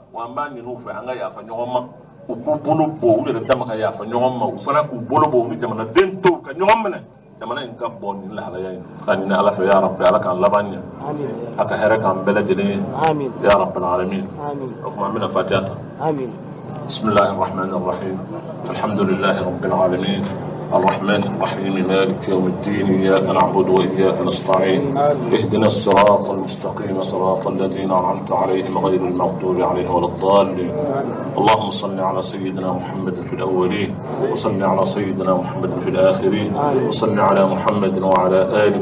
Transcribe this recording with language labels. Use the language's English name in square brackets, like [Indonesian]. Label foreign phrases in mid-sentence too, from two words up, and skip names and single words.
[Bambara] wa an b'a ɲini u fɛ an ka yafa ɲɔgɔn ma u k'u bolo bɔ u yɛrɛ dama ka yafa ɲɔgɔn ma u fana k'u bolo bɔ u ni jamanaden tɔw ka ɲɔgɔn minɛ jamana in ka bɔ nin lahalaya in ka ɲini ala fɛ [Arabic] يا ربي [Bambara] ala k'an laban ɲɛ a ka hɛrɛ k'an bɛɛ lajɛlen ye [Arabic] يا رب العالمين [Bambara] o kuma an bɛna fatiha ta [Arabic] بسم الله الرحمن الرحيم الحمد لله رب العالمين الرحمن الرحيم مالك يوم الدين إياك نعبد وإياك نستعين اهدنا الصراط المستقيم صراط الذين أنعمت عليهم غير المغضوب عليهم ولا الضالين اللهم صل على سيدنا محمد في الأولين وصل على سيدنا محمد في الآخرين وصل على محمد وعلى آل